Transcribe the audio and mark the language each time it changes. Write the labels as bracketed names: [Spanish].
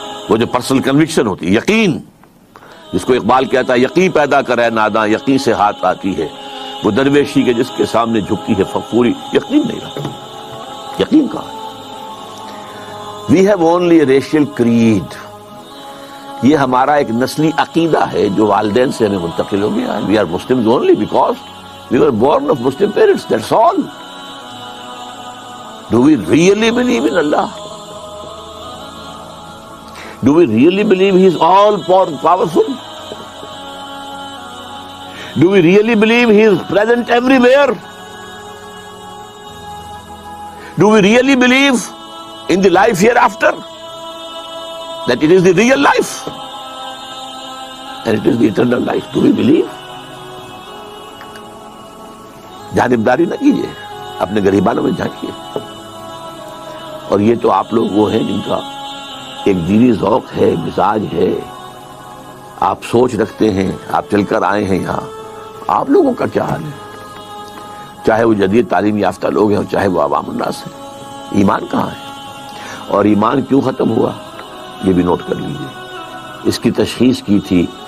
[Urdu] وہ جو personal conviction ہوتی، یقین، جس کو اقبال کہتا ہے یقین پیدا کرے ناداں، یقین سے ہاتھ آتی ہے، وہ درویشی کے جس کے سامنے جھکتی ہے فقوری، یقین نہیں رہا۔ یقین کہاں؟ [English] we have only a racial creed, [Urdu] یہ ہمارا ایک نسلی عقیدہ ہے جو والدین سے ہمیں منتقل ہو گیا ہے۔ [English] We are Muslims only because we were born of Muslim parents, that's all. Do we really believe in Allah? Do we really believe He is all powerful? Do we really believe He is present everywhere? Do we really believe in the life hereafter? That it is the real life? And it is the eternal life. Do we believe? [Urdu] جانبداری نہ کیجیے، اپنے غریبانوں میں جھانکیے۔ اور یہ تو آپ لوگ وہ ہیں جن کا ایک دینی ذوق ہے، مزاج ہے، آپ سوچ رکھتے ہیں، آپ چل کر آئے ہیں یہاں۔ آپ لوگوں کا کیا حال ہے؟ چاہے وہ جدید تعلیم یافتہ لوگ ہیں اور چاہے وہ عوام الناس ہیں، ایمان کہاں ہے؟ اور ایمان کیوں ختم ہوا یہ بھی نوٹ کر لیجیے۔ اس کی تشخیص کی تھی